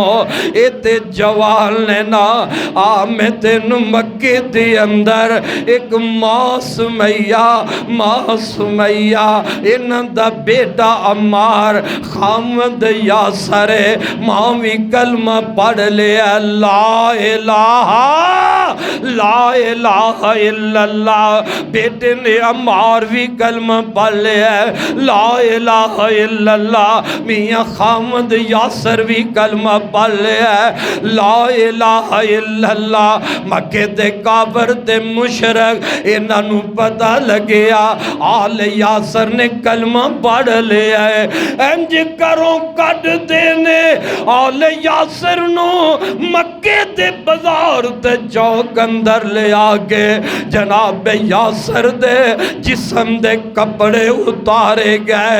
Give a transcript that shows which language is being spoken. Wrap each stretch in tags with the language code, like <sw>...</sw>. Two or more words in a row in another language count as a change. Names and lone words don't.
<pa>ایتھے جوان نے نا آ میں تینوں مکے دے اندر اک ماں سمیہ ایہناں دا بیٹا عمار خاوند یاسر ماں وی کلمہ پڑھ لیا</pa> <ar>لا إله إلا الله.</ar> <pa>بیٹے نے عمار وی کلمہ پڑھ لیا</pa> <ar>لا إله إلا الله.</ar> <pa>میاں خاوند یاسر وی کلمہ پڑھ لیا</pa> <ar>لا إله إلا الله.</ar> <pa>مکے دے کافر تے مشرک ایہناں نوں پتہ لگیا آل یاسر نے کلمہ پڑھ لیا اے. انج کرو کٹ دینے آل یاسر نوں مکے دے بازار تے چوک اندر لے آ کے جناب یاسر دے جسم دے کپڑے اتارے گئے.</pa>